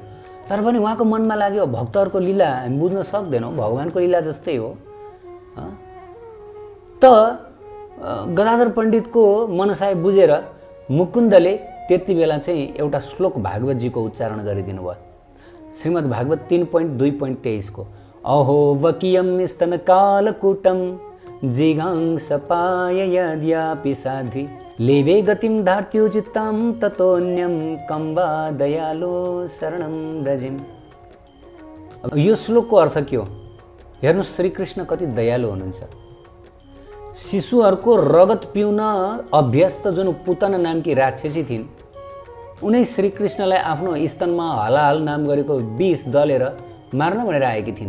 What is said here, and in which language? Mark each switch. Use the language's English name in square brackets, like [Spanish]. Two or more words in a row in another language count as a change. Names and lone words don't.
[Nepali] तर पनि उहाँको मनमा लाग्यो भक्तहरूको लीला हामी बुझ्न सक्दैनौँ, भगवानको लीला जस्तै हो। त गदाधर पण्डितको मनसाय बुझेर मुकुन्दले त्यति बेला चाहिँ एउटा श्लोक भागवतजीको उच्चारण गरिदिनु भयो। [Sanskrit] श्रीमद् भागवत 3.2.23 को अहो वकियम स्तन कालकूटम जिगांसपाय यद्यापि साध्वी लेवे गतिम धार्त्युचित्ताम ततोन्यम कं वा दयालो शरणं व्रजिम। [Nepali] अब यो श्लोकको अर्थ के हो? हेर्नुहोस् श्रीकृष्ण कति दयालु हुनुहुन्छ। शिशुहरूको रगत पिउन अभ्यस्त जुन पुतना नामकी राक्षसी थिइन्, उनै श्रीकृष्णलाई आफ्नो स्तनमा हलाहल नाम गरेको विष दलेर मार्न भनेर आएकी थिइन्।